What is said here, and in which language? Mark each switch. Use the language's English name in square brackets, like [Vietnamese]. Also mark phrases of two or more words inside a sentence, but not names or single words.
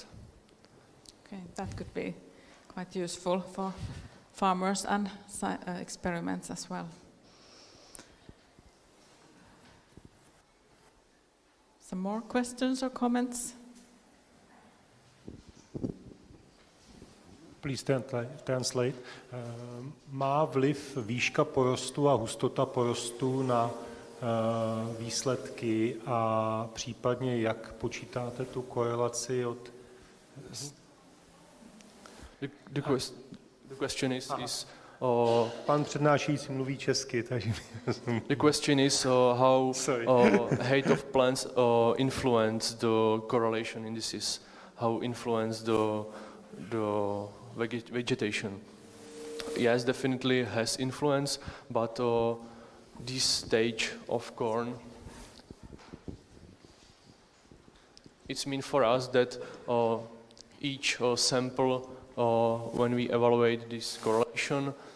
[English] Okay, that could be quite useful for farmers and experiments as well. Some more questions or comments? Please translate. [Czech] Má vliv výška porostu a hustota porostu na výsledky a případně jak počítáte tu korelaci od... [English] The question is [Czech] pan přednášející mluví česky, takže... [English] The question is how height of plants influence the correlation indices, how influence the vegetation. Yes, definitely has influence, but this stage of corn, it's mean for us that each sample, when we evaluate this correlation,